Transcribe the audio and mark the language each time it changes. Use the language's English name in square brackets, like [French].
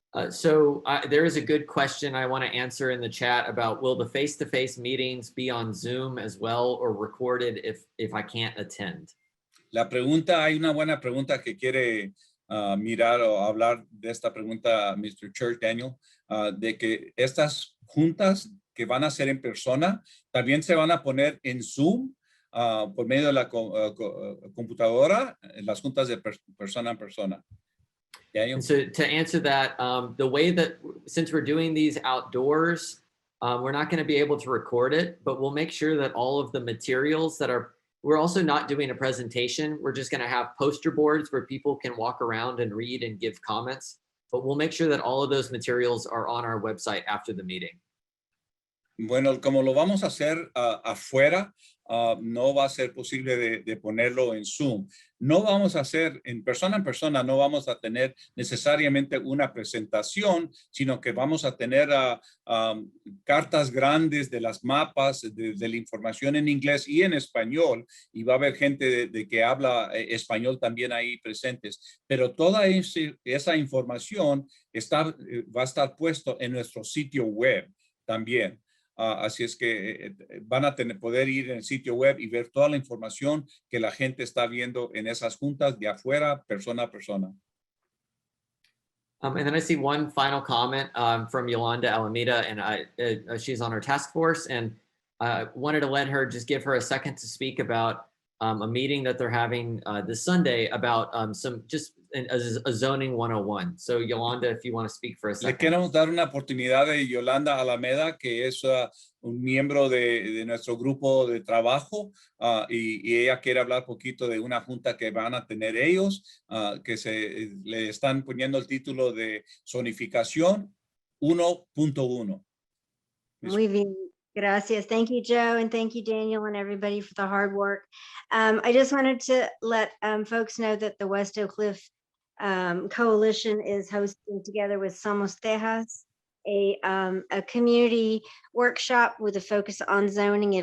[English] So there is a good question I want to answer in the chat about will the face-to-face meetings be on Zoom as well or recorded if I can't attend? [Spanish] Hay una buena pregunta que quiere mirar o hablar de esta pregunta, Mr. Church Daniel, de que estas juntas que van a ser en persona también se van a poner en Zoom por medio de la computadora, las juntas de persona en persona. [English] Daniel? And so to answer that, the way that, since we're doing these outdoors, we're not going to be able to record it, but we'll make sure that all of the materials that are, we're also not doing a presentation. We're just going to have poster boards where people can walk around and read and give comments, but we'll make sure that all of those materials are on our website after the meeting. [Spanish] Bueno, como lo vamos a hacer afuera, no va a ser posible de ponerlo en Zoom. No vamos a hacer en persona, no vamos a tener necesariamente una presentación, sino que vamos a tener cartas grandes de las mapas, de la información en inglés y en español, y va a haber gente de que habla español también ahí presentes. Pero toda esa información va a estar puesto en nuestro sitio web también. Así es que van a poder ir en el sitio web y ver toda la información que la gente está viendo en esas juntas de afuera, persona a persona. [English] And then I see one final comment from Yolanda Alameda, and she's on our task force, and I wanted to let her just give her a second to speak about a meeting that they're having this Sunday about a zoning 101. So Yolanda, if you want to speak for a second. [Spanish] Le queremos dar una oportunidad a Yolanda Alameda, que es un miembro de nuestro grupo de trabajo, y ella quiere hablar un poquito de una junta que van a tener ellos, que le están poniendo el título de zonificación 1.1. Muy bien. Gracias. [English] Thank you, Joe, and thank you, Daniel, and everybody for the hard work. I just wanted to let folks know that the West Oak Cliff Coalition is hosting, together with Somos Tejas, a community workshop with a focus on zoning.